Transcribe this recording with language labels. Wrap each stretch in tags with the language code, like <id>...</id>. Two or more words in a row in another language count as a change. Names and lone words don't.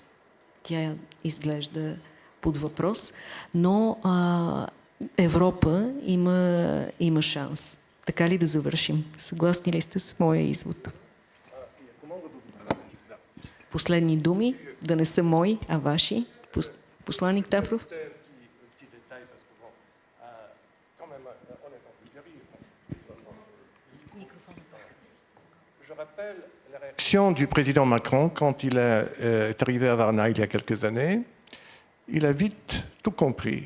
<bg>Тя изглежда под въпрос, но Европа има шанс. Така ли да завършим? Съгласни ли сте с моя извод? Последни думи, да не са мои, а ваши. Посланник Тафров?</bg> <fr>Je rappelle la réaction du président Macron quand il est arrivé à Varna il y a quelques années. Il a vite tout compris.</fr>